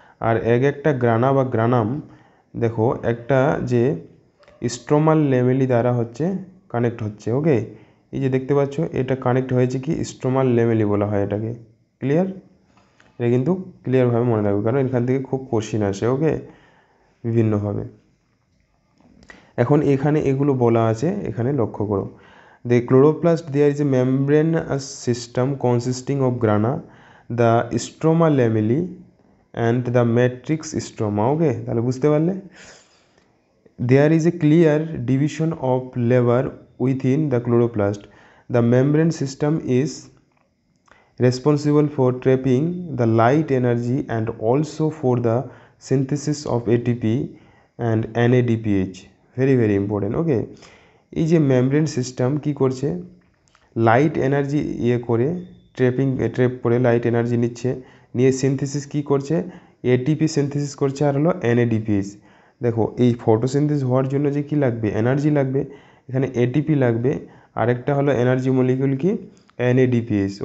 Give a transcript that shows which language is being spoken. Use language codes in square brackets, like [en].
[bn] আর একটা গ্রানা বা গ্রানাম দেখো একটা যে স্ট্রোমাল ল্যামেলি দ্বারা হচ্ছে কানেক্ট হচ্ছে। ওকে, এই যে দেখতে পাচ্ছ এটা কানেক্ট হয়েছে কি, স্ট্রোমাল ল্যামেলি বলা হয় এটাকে। ক্লিয়ার, এটা কিন্তু ক্লিয়ারভাবে মনে রাখবে, কারণ এখান থেকে খুব কোশ্চিন আসে। ওকে, বিভিন্নভাবে। এখন এখানে এগুলো বলা আছে, এখানে লক্ষ্য করো, [en] the chloroplast there is a membranous system consisting of grana, the stroma lamellae and the matrix stroma. [bn] ওকে, তাহলে বুঝতে পারলে [en] there is a clear division of labor within the chloroplast. The membrane system is responsible for trapping the light energy and also for the synthesis of ATP and NADPH. very very important. [bn] ওকে, এই যে membrane system কি করছে, light energy করে trap করে light energy নিয়ে synthesis কি করছে, ATP synthesis করছে আর হলো NADPH। দেখো এই ফটোসিনথেসিস হওয়ার জন্য যে কি লাগবে, এনার্জি লাগবে, এখানে এটিপি লাগবে, আরেকটা হলো এনার্জি মলিকিউল কি, NADPH।